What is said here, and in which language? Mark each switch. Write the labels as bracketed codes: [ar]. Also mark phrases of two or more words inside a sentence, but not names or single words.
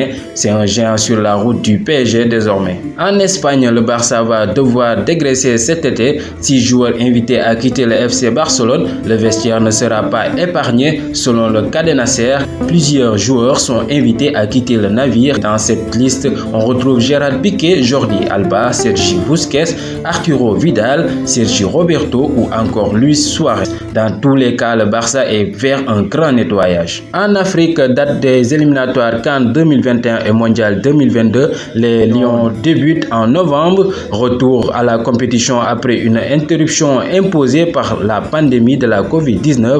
[fr] C'est un géant sur la route du PSG désormais. En Espagne, le Barça va devoir dégraisser cet été. 6 joueurs invités à quitter le FC Barcelone. Le vestiaire ne sera pas épargné. Selon le Cadenacer, plusieurs joueurs sont invités à quitter le navire. Dans cette liste, on retrouve Gérard Piqué, Jordi Alba, Sergi Busquets, Arturo Vidal, Sergi Roberto ou encore Luis Suarez. Dans tous les cas, le Barça est vers un grand nettoyage. En Afrique, date des éliminatoires CAN 2021 et Mondial 2022, les Lions débutent en novembre. Retour à la compétition après une interruption imposée par la pandémie de la Covid-19.